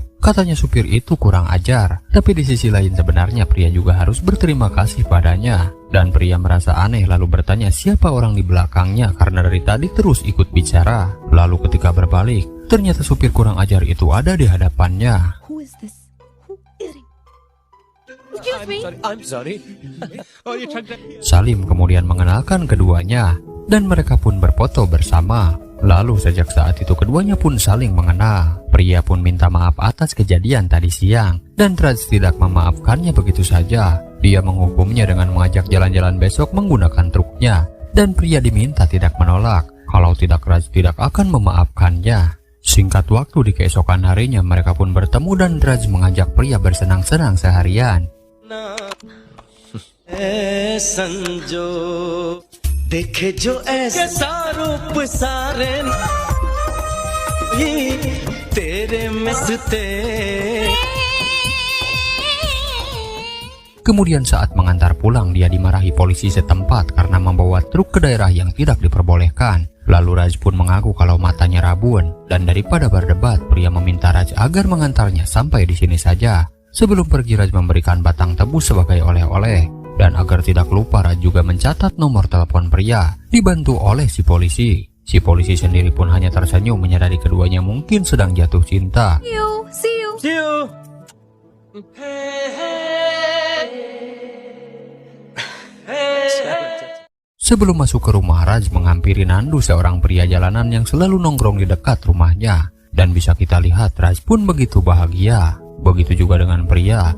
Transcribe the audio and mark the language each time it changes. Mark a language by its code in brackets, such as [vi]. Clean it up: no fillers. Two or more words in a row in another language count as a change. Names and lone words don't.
[id] Katanya supir itu kurang ajar. Tapi di sisi lain sebenarnya Priya juga harus berterima kasih padanya. Dan Priya merasa aneh lalu bertanya siapa orang di belakangnya karena dari tadi terus ikut bicara. Lalu ketika berbalik, ternyata supir kurang ajar itu ada di hadapannya. [en] Who is this? Who is it? Excuse me. I'm sorry. [id] Salim kemudian mengenalkan keduanya. Dan mereka pun berfoto bersama. Lalu sejak saat itu keduanya pun saling mengenal. Priya pun minta maaf atas kejadian tadi siang. Dan Raj tidak memaafkannya begitu saja. Dia menghukumnya dengan mengajak jalan-jalan besok menggunakan truknya. Dan Priya diminta tidak menolak. Kalau tidak, Raj tidak akan memaafkannya. Singkat waktu di keesokan harinya mereka pun bertemu dan Raj mengajak Priya bersenang-senang seharian. [hi] देखे जो ऐसा रूप सारे तेरे मस्ते. [id] Kemudian saat mengantar pulang dia dimarahi polisi setempat karena membawa truk ke daerah yang tidak diperbolehkan. Lalu Raj pun mengaku kalau matanya rabun dan daripada berdebat Priya meminta Raj agar mengantarnya sampai di sini saja. Sebelum pergi Raj memberikan batang tebu sebagai oleh-oleh. Dan agar tidak lupa Raj juga mencatat nomor telepon Priya, dibantu oleh si polisi. Si polisi sendiri pun hanya tersenyum menyadari keduanya mungkin sedang jatuh cinta. [en] See you. [id] Sebelum masuk ke rumah, Raj menghampiri Nandu, seorang pria jalanan yang selalu nongkrong di dekat rumahnya. Dan bisa kita lihat Raj pun begitu bahagia. Begitu juga dengan Priya.